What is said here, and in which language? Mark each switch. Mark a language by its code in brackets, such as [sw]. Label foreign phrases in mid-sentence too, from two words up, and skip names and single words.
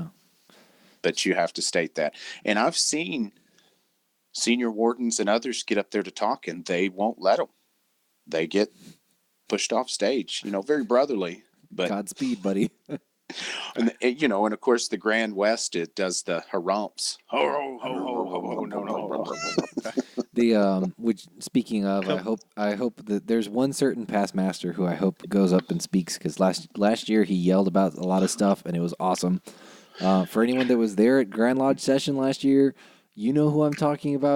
[en] But you have to state that. And I've seen senior wardens and others get up there to talk, and they won't let them. They get pushed off stage, very brotherly. But Godspeed, buddy. And of course the Grand West, it does the harumps. Ho ho ho ho ho ho no. Which, speaking of, I hope that there's one certain past master who I hope goes up and speaks, because last year he yelled about a lot of stuff and it was awesome. For anyone that was there at Grand Lodge session last year, you know who I'm talking about.